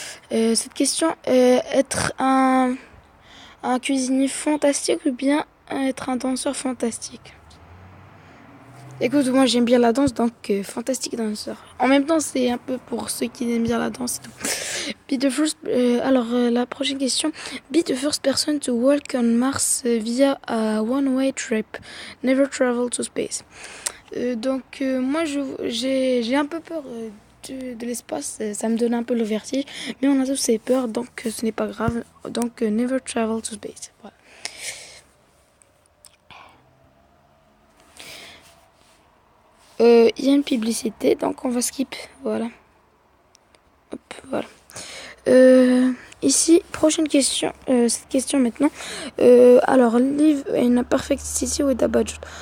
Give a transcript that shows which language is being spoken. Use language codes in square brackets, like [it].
[fr] Cette question, être un cuisinier fantastique ou bien être un danseur fantastique. Écoute, moi j'aime bien la danse, donc fantastique danseur. En même temps, c'est un peu pour ceux qui aiment bien la danse et tout. La prochaine question. [en] Be the first person to walk on Mars via a one-way trip. Never travel to space. [fr] Moi, j'ai un peu peur de l'espace. Ça me donne un peu le vertige. Mais on a tous ces peurs, donc ce n'est pas grave. Donc, [en] never travel to space. [fr] Voilà. Il y a une publicité, donc on va skip. Voilà. Hop, voilà. Ici, prochaine question. Cette question maintenant. [en] Live in a perfect city with a budget.